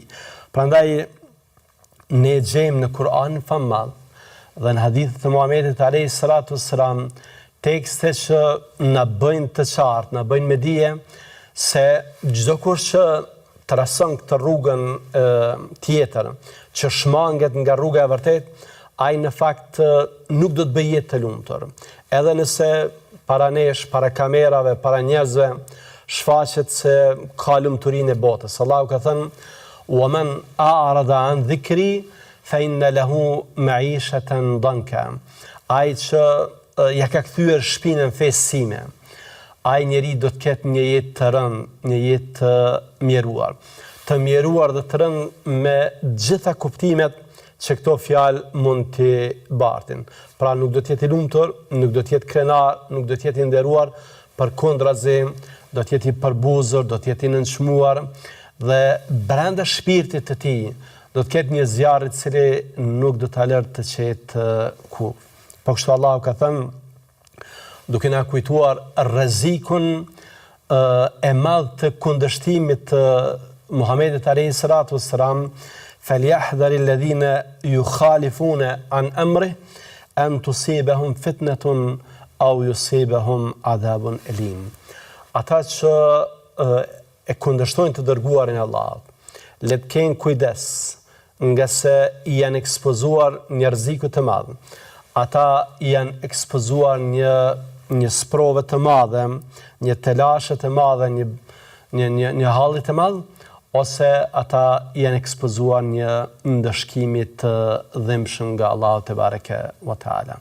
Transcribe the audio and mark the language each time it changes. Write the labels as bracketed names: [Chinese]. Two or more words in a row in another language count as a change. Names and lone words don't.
[Albanian] Prandaj ne gjejmë në Kur'an famall dhe në hadithet e Muhamedit [Arabic] عليه الصلاة والسلام [Albanian] tekste që na bëjnë të qartë, na bëjnë me dije se çdo kush që trason këtë rrugën tjetër, që shmanget nga rruga e vërtet, ai në fakt nuk do të bëjë jetë të lumtur. Edhe nëse para nesh, para kamerave, para njerëzve shfaqet se ka lumturinë e botës. Allahu ka thënë: [Arabic] وَمَنْ أَعْرَضَ عَنْ ذِكْرِي فَإِنَّ لَهُ مَعِيشَةً ضَنْكًا. [Albanian] Ai që ja ka kthyer shpinën fesë sime, ai njeri do të ketë një jetë të rëndë, një jetë të mjeruar. Të mjeruar dhe të rëndë me gjitha kuptimet që këto fjalë mund t'i bartin. Pra nuk do të jetë i lumtur, nuk do të jetë krenar, nuk do të jetë i nderuar, përkundrazi do të jetë i përbuzur, do të jetë i nënçmuar, dhe brenda shpirtit të tij do të ketë një zjarr i cili nuk do ta lërë të qetë kurrë. Po kështu Allahu ka thënë, duke na kujtuar rrezikun e madh të kundërshtimit të Muhamedit [Arabic] عليه الصلاة والسلام: "فليحذر الذين يخالفون عن أمره أن تصيبهم فتنة أو يصيبهم عذاب أليم." [Albanian] Ata që e kundërshtojnë të dërguarin e Allahut, le të kenë kujdes, nga se janë ekspozuar një rreziku të madh. Ata janë ekspozuar një sprove të madhe, një telashe të madhe, një halli të madh, ose ata janë ekspozuar një ndëshkimi të dhimbshëm nga Allahu [Arabic] تبارك وتعالى.